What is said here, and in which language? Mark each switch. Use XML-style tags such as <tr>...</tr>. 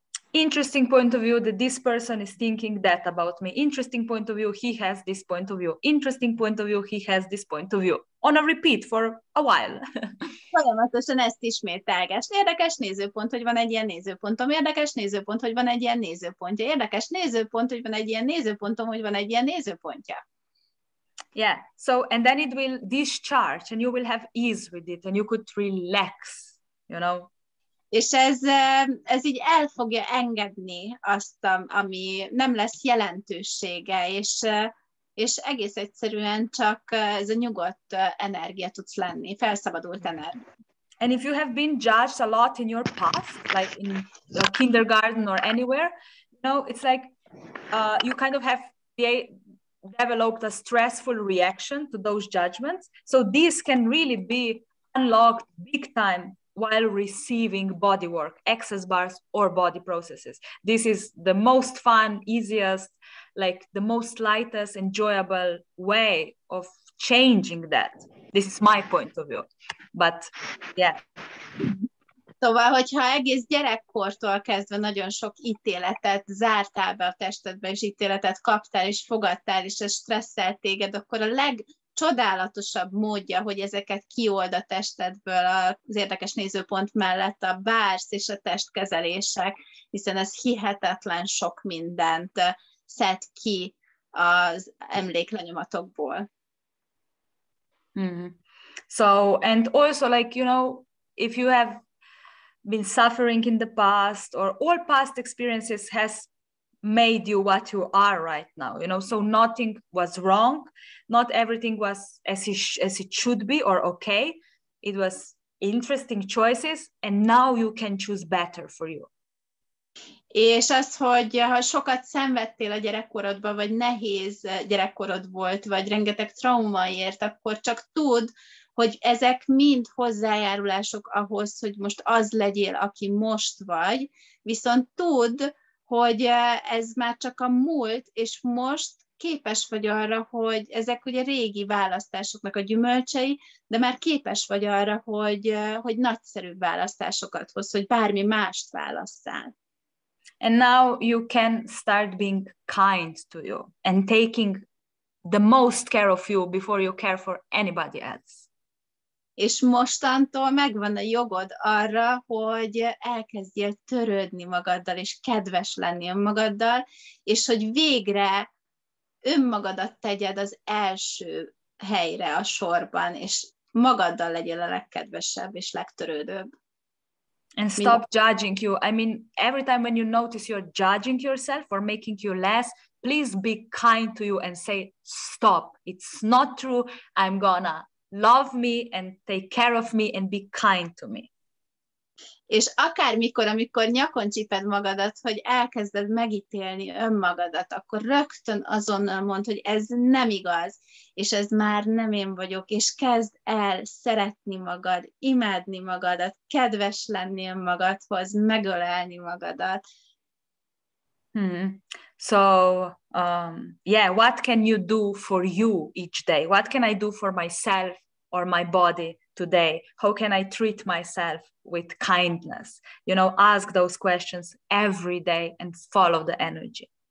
<en>Interesting point of view that this person is thinking that about me. Interesting point of view, he has this point of view. Interesting point of view, he has this point of view. On a repeat for a while.</en> <hu>Folyamatosan ezt ismételgess. Érdekes nézőpont, hogy van egy ilyen nézőpontom. Érdekes nézőpont, hogy van egy ilyen nézőpontja. Érdekes nézőpont, hogy van egy ilyen nézőpontom, hogy van egy ilyen nézőpontja.</hu> <en>Yeah, so and then it will discharge and you will have ease with it and you could relax, you know.</en> <hu>És ez így el fogja engedni azt, ami nem lesz jelentősége, és egész egyszerűen csak ez a nyugodt energia tudsz lenni, felszabadult energia.</hu> <en>And if you have been judged a lot in your past, like in kindergarten or anywhere, you know, it's like you kind of have developed a stressful reaction to those judgments. So this can really be unlocked big time while receiving body work, access bars or body processes. This is the most fun, easiest, like the most lightest, enjoyable way of changing that. This is my point of view. But yeah.</en> <hu>Szóval, hogyha egész gyerekkortól kezdve nagyon sok ítéletet zártál be a testedbe, és ítéletet kaptál, és fogadtál, és ez stresszelt téged, akkor a legcsodálatosabb módja, hogy ezeket kiold a testedből az érdekes nézőpont mellett a bársz és a testkezelések, hiszen ez hihetetlen sok mindent szed ki az emléklenyomatokból. Mm-hmm.</hu> <en>So, and also like, you know, if you have been suffering in the past or all past experiences has made you what you are right now, you know, so nothing was wrong, not everything was as it should be or okay, it was interesting choices and now you can choose better for you.</en> <hu>És az, hogy ha sokat szenvedtél a gyerekkorodban, vagy nehéz gyerekkorod volt, vagy rengeteg trauma ért, akkor csak tudd, hogy ezek mind hozzájárulások ahhoz, hogy most az legyél, aki most vagy, viszont tudd, hogy ez már csak a múlt, és most képes vagy arra, hogy ezek ugye régi választásoknak a gyümölcsei, de már képes vagy arra, hogy nagyszerűbb választásokat hoz, hogy bármi mást válasszál.</hu> <en>And now you can start being kind to you and taking the most care of you before you care for anybody else.</en> <hu>És mostantól megvan a jogod arra, hogy elkezdjél törődni magaddal, és kedves lenni önmagaddal, és hogy végre önmagadat tegyed az első helyre a sorban, és magaddal legyél a legkedvesebb és legtörődőbb.</hu> <en>And stop judging you. I mean, every time when you notice you're judging yourself or making you less, please be kind to you and say, stop, it's not true. I'm gonna love me and take care of me and be kind to me.</en> <hu>És akármikor, amikor nyakon csíped magadat, hogy elkezded megítélni önmagadat, akkor rögtön azonnal mondd, hogy ez nem igaz, és ez már nem én vagyok, és kezd el szeretni magad, imádni magadat, kedves lenni önmagadhoz, megölelni magadat.</hu> <en>So, yeah, what can you do for you each day? What can I do for myself or my body today? How can I treat myself with kindness? You know, ask those questions every day and follow the energy.</en>